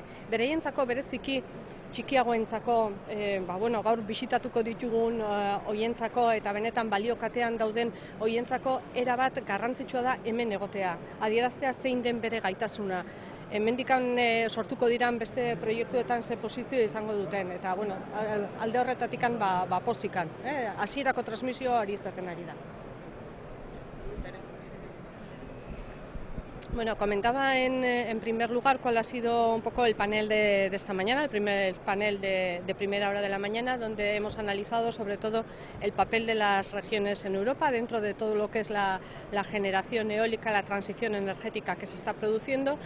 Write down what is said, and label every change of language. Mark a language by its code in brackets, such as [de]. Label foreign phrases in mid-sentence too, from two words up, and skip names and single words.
[eu] Bereientzako bereziki txikiagoentzako, gaur bisitatuko ditugun hoientzako eta benetan baliokatean dauden hoientzako erabat garrantzitsua da hemen egotea, adieraztea zein den bere gaitasuna. Hemendikan sortuko diran beste proiektuetan ze posizio izango duten, eta alde horretatikan pozikan. Hasierako transmisioa hori izaten ari da. [es] Bueno, comentaba en primer lugar cuál ha sido un poco el panel de esta mañana, el primer panel de primera hora de la mañana, donde hemos analizado sobre todo el papel de las regiones en Europa dentro de todo lo que es la generación eólica, la transición energética que se está produciendo.